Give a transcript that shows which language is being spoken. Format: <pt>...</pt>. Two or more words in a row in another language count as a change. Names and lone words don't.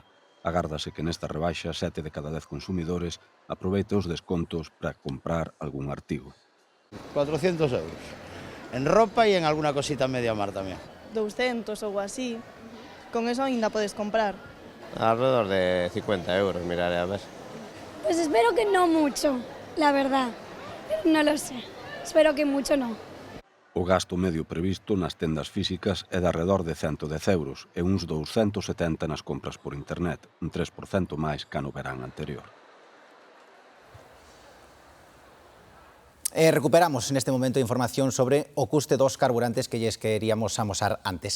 <gl>Agárdase que nesta rebaixa 7 de cada 10 consumidores aproveite os descontos para comprar algún artigo. 400 euros. En ropa e en alguna cosita media mar tamén. 200 ou así. Con eso ainda podes comprar.</gl> <es>Alrededor de 50 euros, miraré a ver. Pues espero que no mucho, la verdad. No lo sé. Espero que mucho no.</es> <gl>O gasto medio previsto nas tendas físicas é de alrededor de 110 euros e uns 270 nas compras por internet, un 3% máis que no verán anterior. Recuperamos neste momento información sobre o custe dos carburantes que lles queríamos amosar antes.</gl>